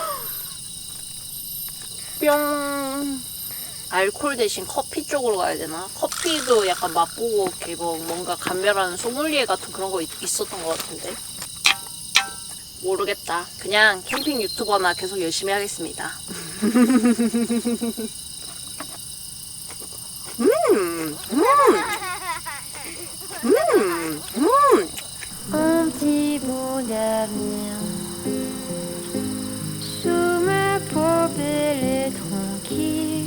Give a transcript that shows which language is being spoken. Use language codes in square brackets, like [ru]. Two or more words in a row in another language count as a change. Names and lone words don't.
[ko] 뿅. 알코올 대신 커피 쪽으로 가야 되나? 커피도 약간 맛보고 이렇게 뭐 뭔가 감별하는 소믈리에 같은 그런 거 있었던 것 같은데. 모르겠다. 그냥 캠핑 유튜버나 계속 열심히 하겠습니다. [fr] Un petit bout d'avenir sous ma peau belle et tranquille.